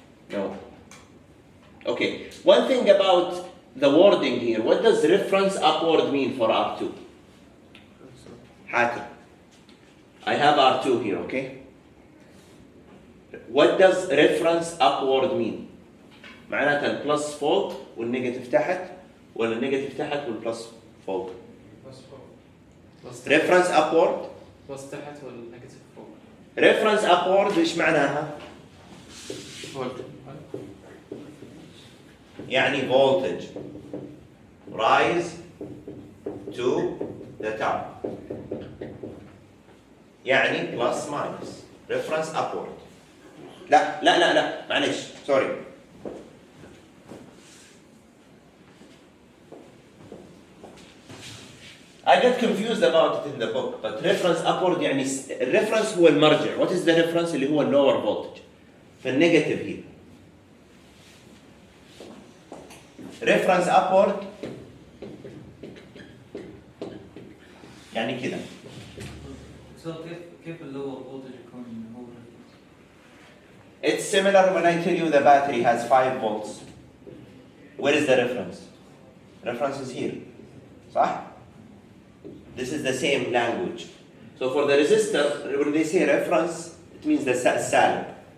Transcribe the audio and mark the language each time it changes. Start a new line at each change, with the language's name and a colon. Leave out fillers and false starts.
English: No. Okay. One thing about the wording here. What does reference upward mean for R2? Hatem. I have R2 here, okay? What does reference upward mean?
Arabic: معناتها البلس فوق والنيجاتيف تحت ولا النيجاتيف تحت والبلس فوق؟
English: reference upward.
Arabic: بلس تحت والنيجاتيف فوق.
English: reference upward
Arabic: ايش معناها؟ يعني
English: voltage rise to the top. يعني plus minus reference upward.
Arabic: لا معلش
English: sorry. I get confused about it in the book, but reference upward
Arabic: يعني الريفرنس هو المرجع.
English: What is the reference
Arabic: اللي هو
English: lower voltage؟
Arabic: فالنيجاتيف هي.
English: reference upward
Arabic: يعني كده. So كيف اللور فولتج يكون هو
English: It's similar when I tell you the battery has 5 volts. Where is the reference? Reference is here. صح? This is the same language. So for the resistor, when they say reference, it means the salib.